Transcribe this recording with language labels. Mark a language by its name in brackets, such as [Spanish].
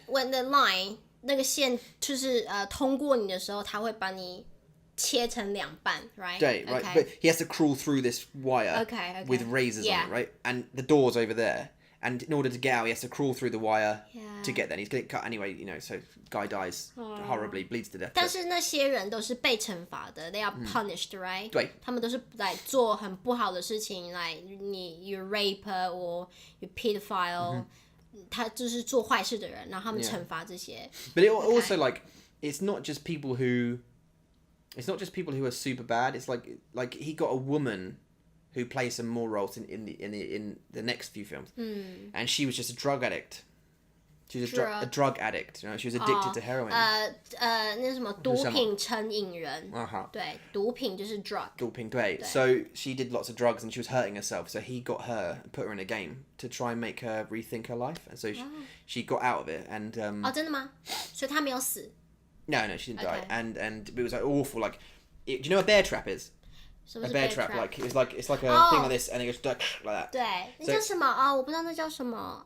[English] when the line [Chinese] 那个线就是通过你的时候，它会把你切成两半 [English] right? [Chinese] 对 [English] right Okay. but he has to crawl through this wire Okay. with razors Yeah. on it right and the door's over there and in order to get out he has to crawl through the wire Yeah. to get there and he's getting cut anyway so guy dies horribly bleeds to death [Chinese] 但是那些人都是被惩罚的 [English] they are punished right? [Chinese] 对他们都是来做很不好的事情来你 [English] you rape or you pedophile [Chinese] 他就是做坏事的人然后他们惩罚这些 [English] but it also like it's not just people who are super bad it's like he got a woman who plays some more roles in the next few films and she was just a drug addict she was a drug addict she was addicted to heroin [Chinese] 那什么毒品成瘾人对毒品就是 drug 毒品对 [English] so she did lots of drugs and she was hurting herself so he got her and put her in a game to try and make her rethink her life and so she got out of it and [Chinese] 真的吗所以她没有死 [English] no she didn't die and it was like awful like do you know what a bear trap is a bear trap like it's like a thing like this and it goes like that [Chinese] 对那叫什么我不知道那叫什么